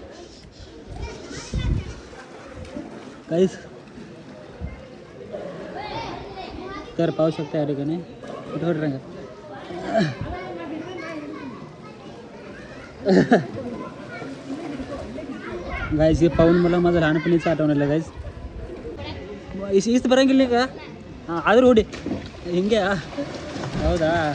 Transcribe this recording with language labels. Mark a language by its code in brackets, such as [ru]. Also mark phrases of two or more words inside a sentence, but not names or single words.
[mr] गायज तर पाहू शकता या ठिकाणी कुठे रंग गायज हे पाहून मला माझं लहानपणीचं आठवण आलं गायज [kn] ಇಷ್ಟು ಬರೋಂಗಿಲ್ಲ ಈಗ ಹಾಂ ಆದರೂ ಹೊಡಿ ಹಿಂಗೆ ಹೌದಾ